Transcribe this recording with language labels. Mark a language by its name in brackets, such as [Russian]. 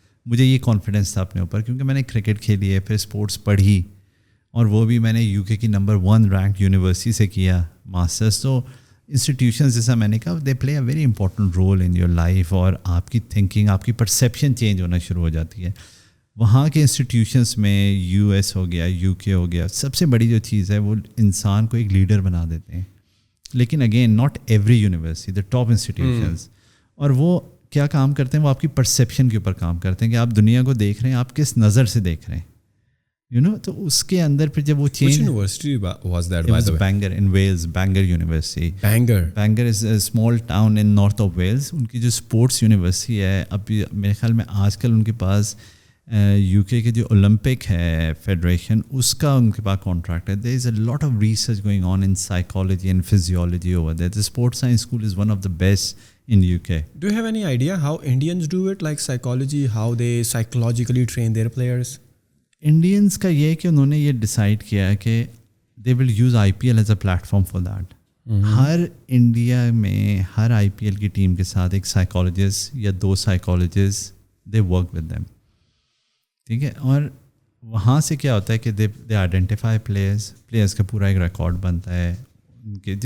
[Urdu] مجھے یہ کانفیڈنس تھا اپنے اوپر, کیونکہ میں نے کرکٹ کھیلی ہے, پھر اسپورٹس پڑھی, اور وہ بھی میں نے UK کی نمبر 1 رینک یونیورسٹی سے کیا ماسٹرس. تو انسٹیٹیوشنز جیسا میں نے کہا, [English] they play a very important role in your life, [Urdu] اور آپ کی تھنکنگ, آپ کی پرسیپشن چینج ہونا شروع ہو جاتی ہے. وہاں کے انسٹیٹیوشنس میں US ہو گیا, UK ہو گیا, سب سے بڑی جو چیز ہے وہ انسان کو ایک لیڈر بنا دیتے ہیں. [English] لیکن again not every university, the top institutions. [Urdu] اور وہ کیا کام کرتے ہیں, وہ آپ کی پرسیپشن کے اوپر کام کرتے ہیں, کہ آپ دنیا کو دیکھ رہے ہیں, آپ کس نظر سے دیکھ رہے ہیں, یو نو. تو اس کے اندر پھر جب وہ change, [English] University was that by the way? Bangor in Wales, Bangor university. Bangor is a small town in north of Wales. [Urdu] ان کی جو اسپورٹس یونیورسٹی ہے, اب میرے خیال میں آج کل ان کے پاس UK کے جو اولمپک ہے فیڈریشن, اس کا ان کے پاس کانٹریکٹ ہے. [English] There is a lot of research going on in psychology and physiology over there. The sports science school is one of the best in UK. Do you have any idea how Indians do it, like psychology, how they psychologically train their players? [Urdu] Indians کا یہ کہ انہوں نے یہ decide کیا ہے کہ [English] They will use IPL as a platform for that. [Urdu] Hare India میں ہر IPL کی ٹیم کے ساتھ ایک سائیکالوجسٹ یا 2 psychologist [English] they work with them, [Urdu] ٹھیک ہے. اور وہاں سے کیا ہوتا ہے کہ دے آئیڈینٹیفائی پلیئرس کا پورا ایک ریکارڈ بنتا ہے ان کے.